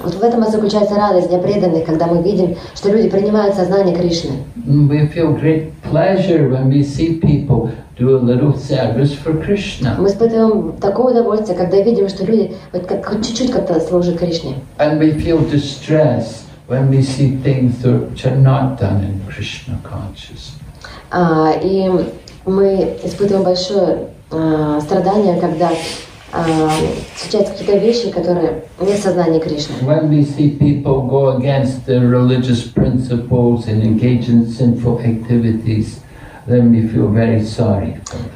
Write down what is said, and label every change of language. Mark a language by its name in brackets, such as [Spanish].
[Russian] Вот в этом и заключается радость для преданных, когда мы видим, что люди принимают сознание Кришны. [English] We feel great pleasure when we see people do a little service for Krishna. [Russian] Мы испытываем такое удовольствие, когда видим, что люди хоть чуть-чуть как-то служат Кришне. [English] And we feel distress when we see things which are not done in Krishna consciousness. [Russian] И мы испытываем большое страдание, когда случаются какие-то вещи, которые не в сознании Кришны. [English] When we see people go against the religious principles and engage in sinful activities, then we feel very sorry for them.